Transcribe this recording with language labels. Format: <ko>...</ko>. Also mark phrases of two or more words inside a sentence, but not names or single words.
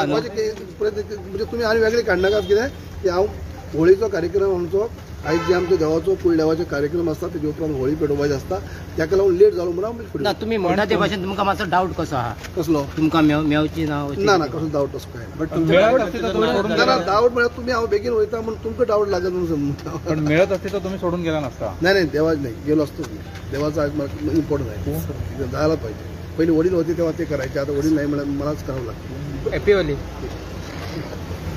<kok>म्हणजे तुमी आनी वेगळे काडनाकात कितें की हांव होळीचो कार्यक्रम आमचो आयज जे आमच्या देवाचो कुळदेवाचे कार्यक्रम आसता तेजे उपरांत होळी पेटोवपाची आसता ताका लागून लेट जालो म्हणून ना तुमी म्हणटा ते भाशेन तुमकां मातसो डावट कसो आहा? कसलो? तुमकां मेवची ना ना कसलो डावट तसो काय ना. डावट म्हळ्यार तुमी हांव बेगीन वयता म्हणून तुमकां डावट लागत म्हणून समजता.</kok> <mr>पण मेळत असते तर तुम्ही सोडून गेला नसता? नाही देवाच नाही गेलो असतोच नाही. देवाचा आज मला इम्पॉर्टंट आहे जायला पाहिजे. पहिले वडील होते तेव्हा ते करायचे आता वडील नाही मला मलाच करावं लागतं.</mr> <en>Happy Holi.</en>